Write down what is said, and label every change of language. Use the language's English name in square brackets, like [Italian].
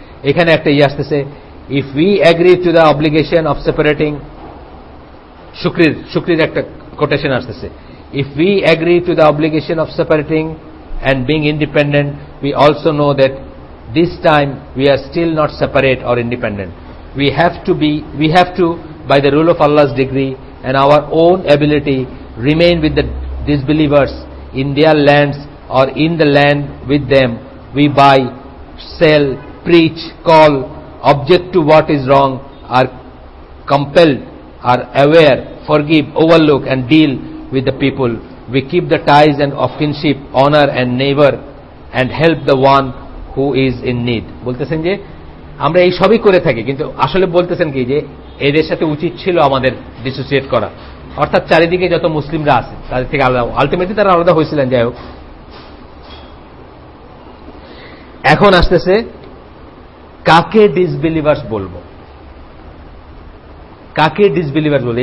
[Bangla] এখানে একটা আসতেছে, [English] if we agree to the obligation of separating, [Bangla] শুক্রির একটা কোটেশন আসতেছে, [English] If we agree to the obligation of separating and being independent, we also know that this time we are still not separate or independent. We have to, by the rule of Allah's decree and our own ability, remain with the disbelievers in their lands or in the land with them. We buy, sell, preach, call, object to what is wrong, are compelled, are aware, forgive, overlook and deal with the people. We keep the ties and of kinship, honor and neighbor and help the one who is in need. [Bangla] বলতেছেন যে আমরা এই সবই করে থাকি, কিন্তু আসলে বলতেছেন কি যে এদের সাথে উচিত ছিল আমাদের ডিসোসিয়েট করা, অর্থাৎ চারিদিকে যত মুসলিমরা আছে তাদের থেকে আলাদা। আলটিমেটলি তারা আলাদা হয়েছিলেন, যাই হোক। এখন আসতেছে কাকে ডিসবিলিভার্স বলবো, কাকে ডিসবিলিভার্স বলবো।